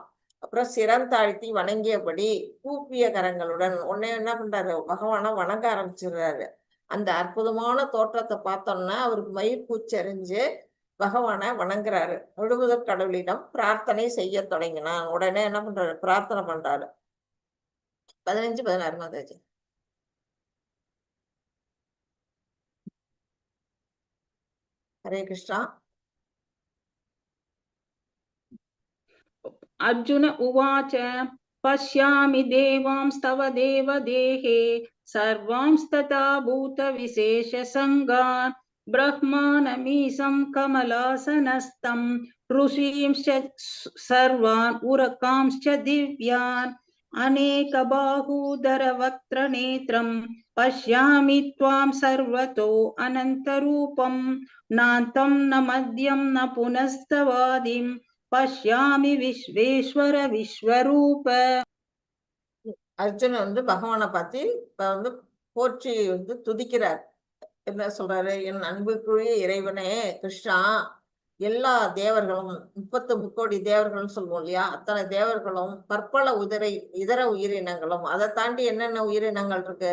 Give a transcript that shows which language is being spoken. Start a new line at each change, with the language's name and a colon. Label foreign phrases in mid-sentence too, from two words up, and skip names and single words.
Tamil: அப்புறம் சிறந்தாழ்த்தி வணங்கியபடி கூப்பிய கரங்களுடன் உடனே என்ன பண்றாரு? பகவானை வணங்க ஆரம்பிச்சிடுறாரு. அந்த அற்புதமான தோற்றத்தை பார்த்தோம்னா அவருக்கு மயிர் கூச்சரிஞ்சு பகவானை வணங்குறாரு. முழுமுதற் கடவுளிடம் பிரார்த்தனை செய்ய தொடங்கினான். உடனே என்ன பண்றாரு? பிரார்த்தனை பண்றாரு. 15, 16 மாதாஜி.
Sanskrit: हरे कृष्णा. अर्जुन उवाच पश्यामि देवांस्तव देवदेहे सर्वांस्तथा भूतविशेषसङ्गान् ब्रह्मानमीशं कमलासनस्थं ऋषींश्च सर्वान् उरकांश्च दिव्यान् अनेकबाहूदरवक्त्रनेत्रं पश्यामि त्वां सर्वतो अनन्तरूपं नान्तं न मध्यं न पुनस्तवादिं पश्यामि विश्वेश्वर विश्वरूप.
Tamil: அர்ஜுனன் வந்து பகவானை பார்த்து வந்து போற்றி வந்து துதிக்கிறார். என்ன சொல்றாரு? என் அன்புக்குரிய இறைவனே கிருஷ்ணா, எல்லா தேவர்களும் 33 கோடி தேவர்கள் சொல்லுவோம் இல்லையா, அத்தனை தேவர்களும் பற்பல இதர உயிரினங்களும், அதை தாண்டி என்னென்ன உயிரினங்கள் இருக்கு?